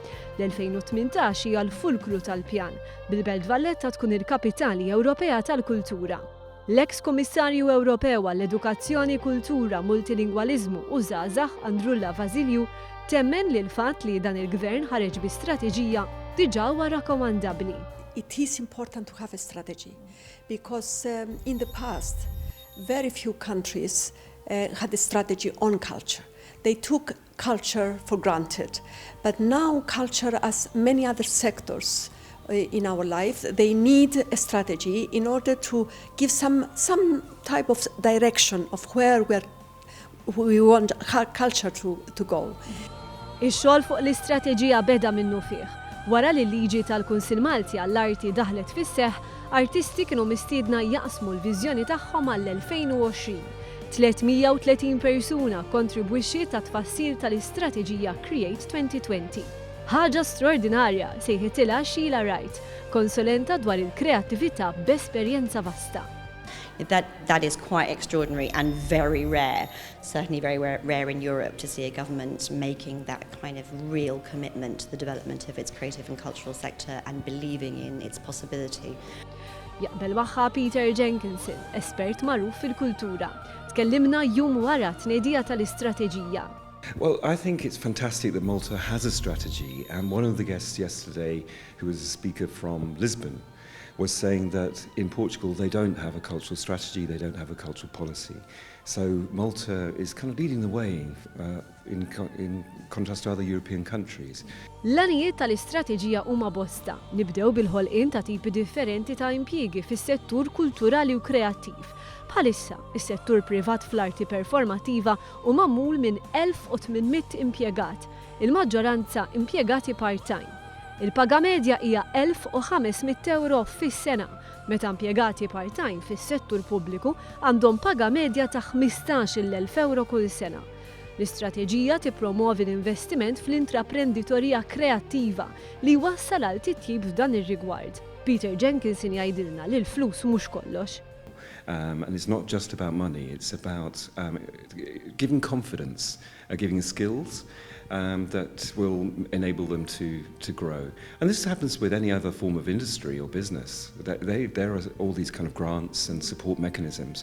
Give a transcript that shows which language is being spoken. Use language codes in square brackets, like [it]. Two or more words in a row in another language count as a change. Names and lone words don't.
[mt] L-2018 hija l-fulkru tal-pjan bil-Belt Valletta tkun il-Kapitali Ewropea tal-Kultura. L-eks-Kummissarju Ewropew għall-Edukazzjoni, Kultura, Multilingwaliżmu u Żgħażagħ Andrulla Vasilju temmen li l-fatt li dan il-Gvern ħareġ bi strateġija diġà huwa rakkomandabbli. [en] It is important to have a strategy because in the past very few countries had a strategy on culture. They took culture for granted, but now culture, as many other sectors in our life, they need a strategy in order to give some type of direction of where we want culture to go. [mt] Ix-xogħol fuq l-istrateġija beda minnu fih. Wara li l-liġi tal-Kunsill Malti għall-Arti daħlet fis-seħħ, artisti kienu mistiedna jaqsmu l-viżjoni tagħhom għall-2020. 330 persuna kontribwixxi ta' tfassil tal-istrateġija Create 2020. Ħaġa straordinarja sejħitilha Sheila Wright, konsulenta dwar il-kreattività b'esperjenza vasta. [en] That is quite extraordinary and very rare, certainly very rare in Europe to see a government making that kind of real commitment to the development of its creative and cultural sector and believing in its possibility. [mt] Jaqbel magħha Peter Jenkinson, espert magħruf fil-kultura. Tkellimna jum wara tnedija tal-istrateġija. [en] Well, I think it's fantastic that Malta has a strategy, and one of the guests yesterday, who was a speaker from Lisbon, was saying that in Portugal they don't have a cultural strategy, they don't have a cultural policy. So Malta is kind of leading the way in contrast to other European countries. [mt] L-għanijiet tal-istrateġija huma bosta. Nibdew bil-ħolqien ta' tipi differenti ta' impjiegi fis-settur kulturali u kreattiv. Bħalissa, is-settur privat fl-arti performattiva u magħmul minn 1800 impjegat, il-maġġoranza impjegati part-time. Il-paga medja hija 1,500 euro fis-sena, meta impjegati part-time fis-settur pubbliku għandhom paga medja ta' 15,000 euro kull sena. L-istrateġija tippromovi l-investiment fl-intraprenditorija kreattiva li wassal għal titjib f'dan ir-rigward. Peter Jenkinson jgħidilna li l-flus mhux kollox. [en] And it's not just about money, it's about giving confidence, giving skills that will enable them to grow. And this happens with any other form of industry or business. There are all these kind of grants and support mechanisms.